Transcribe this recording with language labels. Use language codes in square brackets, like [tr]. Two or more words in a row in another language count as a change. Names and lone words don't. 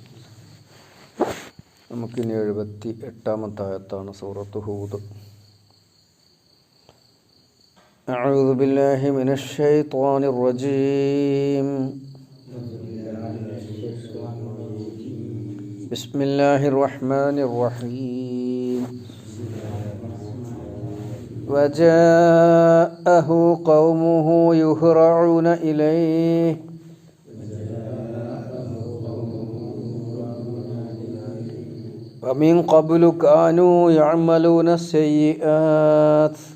[ml] നമുക്കിനി 78-ാമത്തെ ആയത്താണ് സൂറത്ത് ഹൂദ്. [ar] أعوذ بالله من الشيطان الرجيم. بسم الله الرحمن الرحيم. وجاءه قومه يهرعون إليه ومن قبل كانوا يعملون السيئات